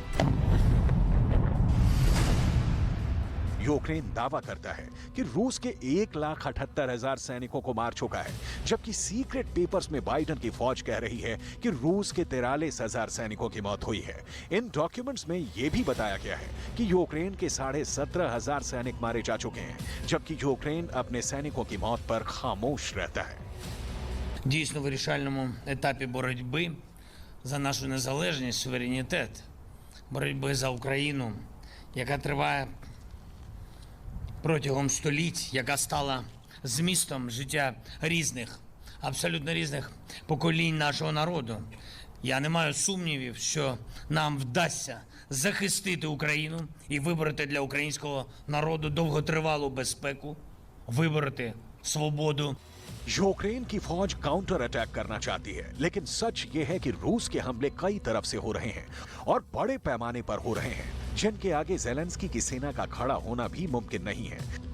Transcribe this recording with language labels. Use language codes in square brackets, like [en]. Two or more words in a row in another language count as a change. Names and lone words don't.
[hi] यूक्रेन दावा करता है कि रूस के 1,78,000 सैनिकों को मार चुका है, जबकि [en] secret papers [hi] में बाइडेन की फौज कह रही है कि रूस के 43,000 सैनिकों की मौत हुई है। इन डॉक्यूमेंट्स में यह भी बताया गया है कि यूक्रेन के 17,500 सैनिक मारे जा चुके हैं, जबकि यूक्रेन अपने सैनिकों की मौत पर खामोश रहता है। [uk] Дійсно, в вирішальному етапі боротьби за нашу незалежність, суверенітет, боротьби за Україну, яка триває протягом століть, яка стала змістом життя різних, абсолютно різних поколінь нашого народу. Я не маю сумнівів, що нам вдасться захистити Україну і вибороти для українського народу довготривалу безпеку, вибороти свободу. [hi] यूक्रेन की फौज [en] counter attack [hi] करना चाहती है, लेकिन सच ये है कि रूस के हमले कई तरफ से हो रहे हैं और बड़े पैमाने पर हो रहे हैं, जिनके आगे ज़ेलेंस्की की सेना का खड़ा होना भी मुमकिन नहीं है।